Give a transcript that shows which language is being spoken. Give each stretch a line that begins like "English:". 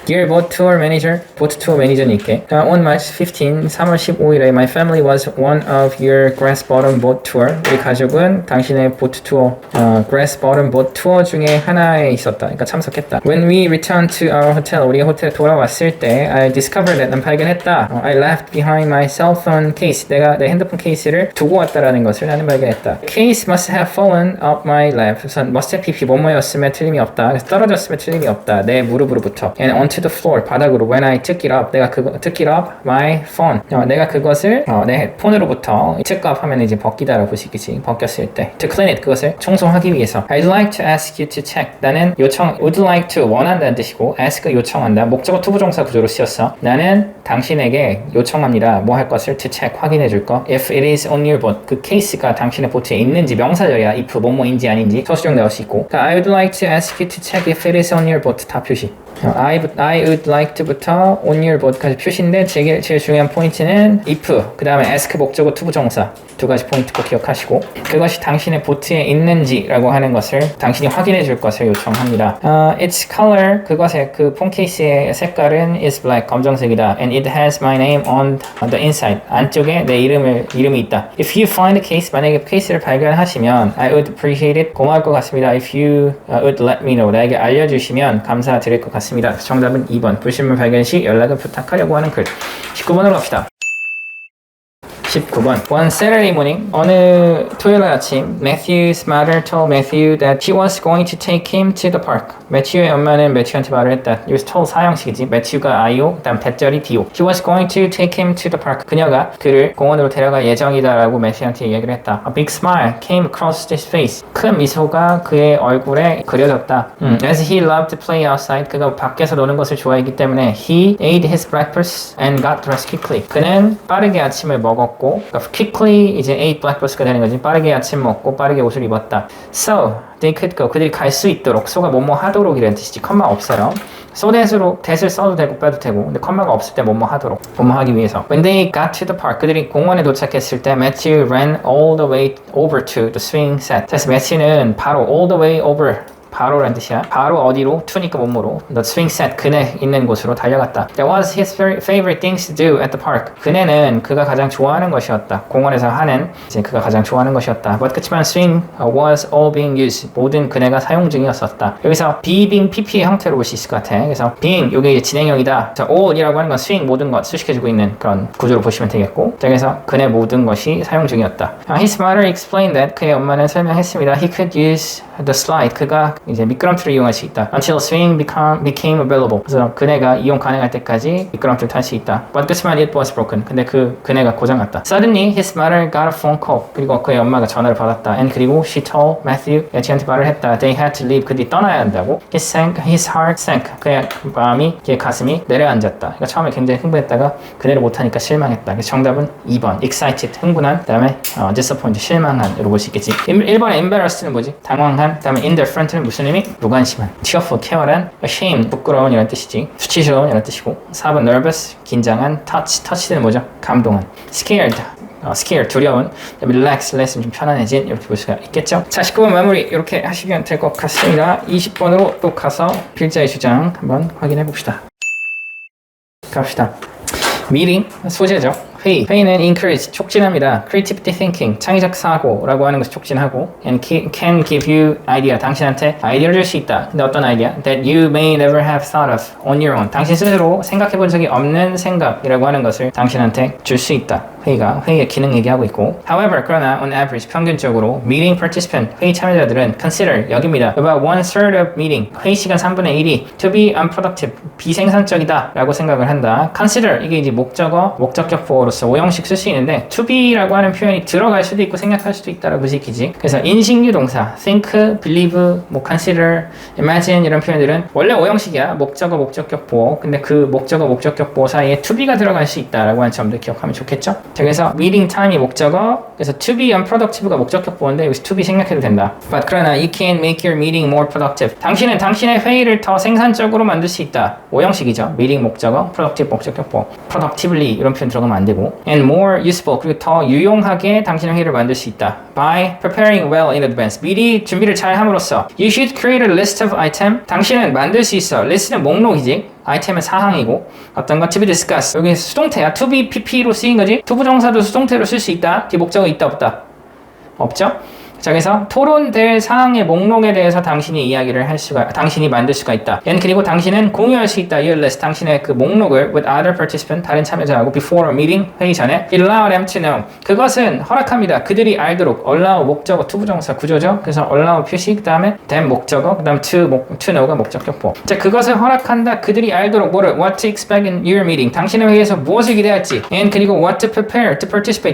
English: Dear boat tour manager,
Korean: 보트 투어 매니저님께
English: On March 15,
Korean: 3월 15일에
English: my family was one of your grass bottom boat tour.
Korean: 우리 가족은 당신의 보트 투어,
English: grass bottom boat
Korean: 투어 중에 하나에 있었다. 그러니까 참석했다.
English: When we returned to our hotel,
Korean: 우리 호텔에 돌아왔을 때
English: I discovered that
Korean: 난 발견했다.
English: I left behind my cell phone case.
Korean: 내가 내 핸드폰 케이스를 두고 왔다라는 것을 나는 발견했다.
English: Case must have fallen up my lap.
Korean: 우선
English: must have pp
Korean: 뭐뭐였으면 틀림이 없다. 그래서 떨어졌으면 틀림이 없다. 내 무릎으로부터.
English: And onto the floor
Korean: 바닥으로.
English: When I took it up,
Korean: 내가 그거
English: took it up my phone.
Korean: 내가 그것을 내 폰으로부터
English: took up
Korean: 하면 이제 벗기다라고 보시겠지. 벗겼을 때.
English: To clean it
Korean: 그것을 청소하기 위해서.
English: I'd like to ask you to check.
Korean: 나는 요청
English: would like to
Korean: 원한다는 뜻이고 ask 요청한다. 목적어 투부정사 구조로 쓰였어. 나는 당신에게 요청합니다. 뭐 할 것을
English: to check
Korean: 확인해 줄 거.
English: If it is on your boat.
Korean: 그 케이스가 당신의 보트에 있는지 명사절이야. if 뭐뭐인지 아닌지 서술형 나올 수 있고.
English: 그러니까 I would like to ask you to check if it is on your boat.
Korean: 다 표시.
English: I would like to
Korean: 부터
English: on your boat
Korean: 까지 표시인데 제일 중요한 포인트는 if 그 다음에 ask 목적어 투부정사 두 가지 포인트 꼭 기억하시고 그것이 당신의 보트에 있는지라고 하는 것을 당신이 확인해 줄 것을 요청합니다.
English: Its color
Korean: 그것의 그 폰 케이스의 색깔은
English: is black
Korean: 검정색이다.
English: And it has my name on the inside
Korean: 안쪽에 내 이름이 있다.
English: If you find the case
Korean: 만약에 케이스를 발견하시면
English: I would appreciate it
Korean: 고마울 것 같습니다.
English: If you would let me know
Korean: 나에게 알려주시면 감사드릴 것 같습니다. 정답은 2번 불신물 발견 시 연락을 부탁하려고 하는 글 19번으로 갑시다.
English: 19번 One Saturday morning
Korean: 어느 토요일 아침
English: Matthew's mother told Matthew that she was going to take him to the park.
Korean: 매튜의 엄마는 매튜한테 말을 했다. 여기서 told 사형식이지. 매튜가 I요, 그 다음 대절이 D요.
English: She was going to take him to the park.
Korean: 그녀가 그를 공원으로 데려갈 예정이다라고 매튜한테 이야기를 했다.
English: A big smile came across his face.
Korean: 큰 미소가 그의 얼굴에 그려졌다.
English: As he loved to play outside,
Korean: 그가 밖에서 노는 것을 좋아했기 때문에
English: he ate his breakfast and got dressed quickly.
Korean: 그는 빠르게 아침을 먹었고 그러니까 quickly 이제
English: ate breakfast
Korean: 가 되는 거지. 빠르게 아침 먹고 빠르게 옷을 입었다.
English: So they could go.
Korean: 그들이 갈 수 있도록. so가 뭐뭐 하도록 이라는 뜻이지. 컴마 없어요.
English: so that
Korean: 으로 that을 써도 되고 빼도 되고 근데 컴마가 없을 때 뭐뭐 하도록. 뭐뭐 하기 위해서.
English: When they got to the park.
Korean: 그들이 공원에 도착했을 때
English: Matthew ran all the way over to the swing set.
Korean: 그래서 매튜는 바로
English: all the way over
Korean: 바로란 뜻이야. 바로 어디로? to니까 몸으로.
English: The swing set
Korean: 그네 있는 곳으로 달려갔다.
English: That was his very favorite things to do at the park.
Korean: 그네는 그가 가장 좋아하는 것이었다. 공원에서 하는 이제 그가 가장 좋아하는 것이었다.
English: But 그렇지만 swing was all being used.
Korean: 모든 그네가 사용 중이었었다. 여기서
English: be being pp
Korean: 의 형태로 볼 수 있을 것 같아. 그래서 being 이게 이제 진행형이다. 자, all이라고 하는 건 swing 모든 것 수식해주고 있는 그런 구조로 보시면 되겠고. 자, 그래서 그네 모든 것이 사용 중이었다.
English: His mother explained that
Korean: 그의 엄마는 설명했습니다.
English: He could use the slide.
Korean: 그가 이제 미끄럼틀을 이용할 수 있다.
English: Until swing became available.
Korean: 그래서 그네가 이용 가능할 때까지 미끄럼틀을 탈 수 있다.
English: But 그렇지만 it was broken.
Korean: 근데 그네가 고장났다.
English: Suddenly his mother got a phone call.
Korean: 그리고 그의 엄마가 전화를 받았다. And 그리고
English: she told Matthew,
Korean: 매튜한테 말을 했다.
English: They had to leave.
Korean: 그들이 떠나야 한다고.
English: His heart sank.
Korean: 그의 마음이, 그의 가슴이 내려앉았다. 그러니까 처음에 굉장히 흥분했다가 그대로 못하니까 실망했다. 그래서 정답은 2번. excited. 흥분한. 그 다음에 disappointed. 실망한으로 볼 수 있겠지. 1번에 embarrassed는 뭐지? 당황한. 그 다음에 in the front는 무슨 의미? 무관심한. tearful. 쾌활한. ashamed. 부끄러운 이런 뜻이지. 수치스러운 이런 뜻이고. 4번 nervous. 긴장한. touch는 뭐죠? 감동한. scared. scared. 두려운. relax. less. 좀 편안해진. 이렇게 볼 수가 있겠죠? 자, 19번 마무리 이렇게 하시면 될 것 같습니다. 20번으로 또 가서 필자의 주장 한번 확인해 봅시다. 갑시다. meeting. 소재죠. 회의는 encourage, 촉진합니다.
English: creativity thinking,
Korean: 창의적 사고라고 하는 것을 촉진하고
English: and can give you idea,
Korean: 당신한테 아이디어를 줄 수 있다. 근데 어떤 아이디어?
English: that you may never have thought of on your own.
Korean: 당신 스스로 생각해 본 적이 없는 생각이라고 하는 것을 당신한테 줄 수 있다. 회의의 기능 얘기하고 있고 however, 그러나
English: on average,
Korean: 평균적으로
English: meeting participant,
Korean: 회의 참여자들은 consider, 여깁니다.
English: about 1/3 of meeting,
Korean: 회의 시간 3분의 1이
English: to be unproductive,
Korean: 비생산적이다 라고 생각을 한다. consider, 이게 이제 목적격 보어로서 오형식 쓸 수 있는데 to be라고 하는 표현이 들어갈 수도 있고 생각할 수도 있다라고 시키지. 그래서 인식류 동사 think, believe, consider, imagine 이런 표현들은 원래 오형식이야. 목적어, 목적격 보어. 근데 그 목적어, 목적격 보어 사이에 to be가 들어갈 수 있다라고 하는 점들 기억하면 좋겠죠? 자, 그래서 meeting time이 목적어, 그래서
English: to be unproductive
Korean: 가 목적격 보어인데 여기서 to be 생략해도 된다.
English: But 그러나 you can make your meeting more productive.
Korean: 당신은 당신의 회의를 더 생산적으로 만들 수 있다. 오형식이죠. meeting 목적어, productive 목적격 보어. productively 이런 표현 들어가면 안 되고
English: and more useful,
Korean: 그리고 더 유용하게 당신의 회의를 만들 수 있다.
English: by preparing well in advance.
Korean: 미리 준비를 잘 함으로써
English: you should create a list of item.
Korean: 당신은 만들 수 있어. list는 목록이지. 아이템은 사항이고 어떤 건
English: to be discussed.
Korean: 여기 수동태야. to be pp로 쓰인 거지. 투부정사도 수동태로 쓸 수 있다. 뒤 목적어 있다 없다? 없죠? 자, 그래서 토론될 사항의 목록에 대해서 당신이 당신이 만들 수가 있다. and 그리고 당신은 공유할 수 있다.
English: your list.
Korean: 당신의 그 목록을
English: with other participant,
Korean: 다른 참여자하고
English: before a meeting,
Korean: 회의 전에
English: it allow them to know.
Korean: 그것은 허락합니다. 그들이 알도록. allow 목적어 투부정사 구조죠. 그래서 allow 표시, 그 다음에 them 목적어, 그 다음 to know가 목적격보. 자, 그것을 허락한다. 그들이 알도록 뭐를
English: what to expect in your meeting.
Korean: 당신의 회의에서 무엇을 기대할지
English: and 그리고 what to prepare to participate.